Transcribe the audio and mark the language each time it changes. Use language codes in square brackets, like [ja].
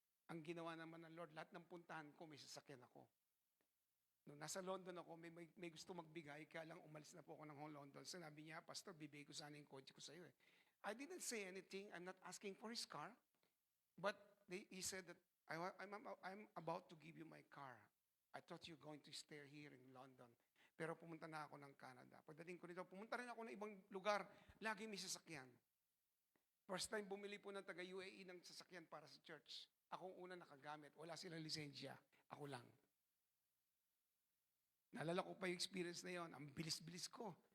[tl] Ang ginawa naman ng Lord, lahat ng puntahan ko, may sasakyan ako. Nung nasa London ako, may gusto magbigay, kaya lang umalis na po ako ng London. Sinabi niya, Pastor, bibigay ko sana yung kotse ko sa iyo. [en] I didn't say anything. I'm not asking for his car. But he said that, I'm about to give you my car. I thought you're going to stay here in London. [tl] Pero pumunta na ako ng Canada. Pagdating ko dito, pumunta rin ako ng ibang lugar. Lagi may sasakyan. First time bumili po ng taga-UAE ng sasakyan para sa church. Ako ang una nakagamit. Wala silang lisensya. Ako lang. Naalala ko pa yung experience na yon. Ang bilis-bilis ko.